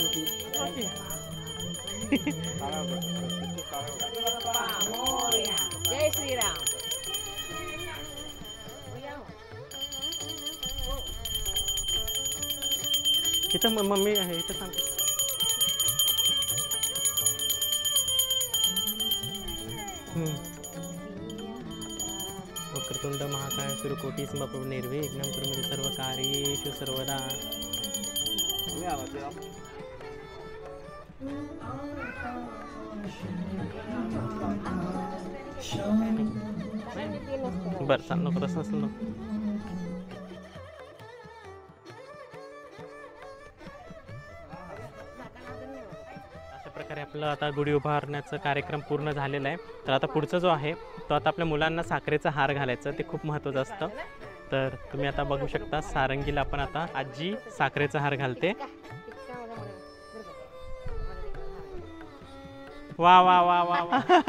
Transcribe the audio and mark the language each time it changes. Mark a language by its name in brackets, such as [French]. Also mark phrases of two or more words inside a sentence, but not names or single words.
[Marathi] जय श्रीराम. इथं मम्मी आहे, इथं सांगते. [Sanskrit] वक्रतुंड महाकाय सूर्यकोटी समप्रभ निर्विघ्नं कुरु मे सर्व कार्येषु सर्वदा. [Marathi] बरं चाल नको तसं नसेल नको. अशा प्रकारे आपलं आता गुढी उभारण्याचा कार्यक्रम पूर्ण झालेला आहे. तर आता पुढचा जो आहे तो आता आपल्या मुलांना साखरेचा हार घालायचं, ते खूप महत्त्वाचं असतं. तर तुम्ही आता बघू शकता सारंगीला आपण आता आजी साखरेचा हार घालते. वा वा वा वा वा.